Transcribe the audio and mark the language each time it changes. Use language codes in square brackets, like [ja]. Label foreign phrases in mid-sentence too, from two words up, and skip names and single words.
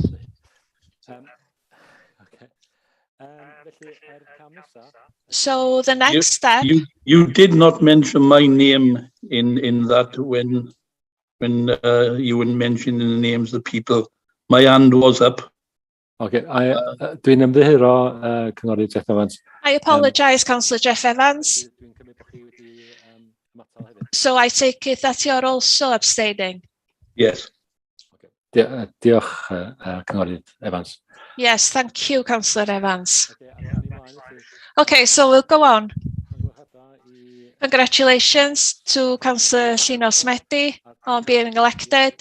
[en] So the next step. You did not mention my name in that when you were mentioning the names of the people. My hand was up. [cy] Okay, dwi'n ymddiheuro Cynghorydd Jeff Evans. [en] I apologise, Councillor Jeff Evans. So I take it that you're also abstaining? Yes. Okay. [cy] Diolch, Cynghorydd Evans. [en] Yes, thank you, Councillor Evans. Okay, so we'll go on. Congratulations to Councillor Llino Smeti on being elected.